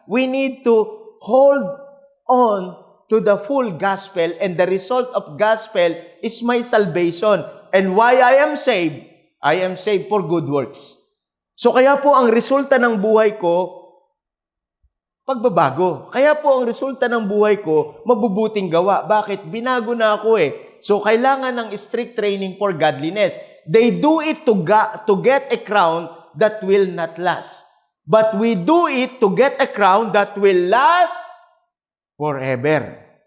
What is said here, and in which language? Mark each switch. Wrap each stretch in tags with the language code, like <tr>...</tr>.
<en>We need to hold on to the full gospel and the result of gospel is my salvation. And why I am saved for good works.</en> <tl>So kaya po ang resulta ng buhay ko, pagbabago. Kaya po ang resulta ng buhay ko, mabubuting gawa. Bakit? Binago na ako eh. So, kailangan ng</tl> <en>strict training for godliness. They do it to get a crown that will not last. But we do it to get a crown that will last forever.</en>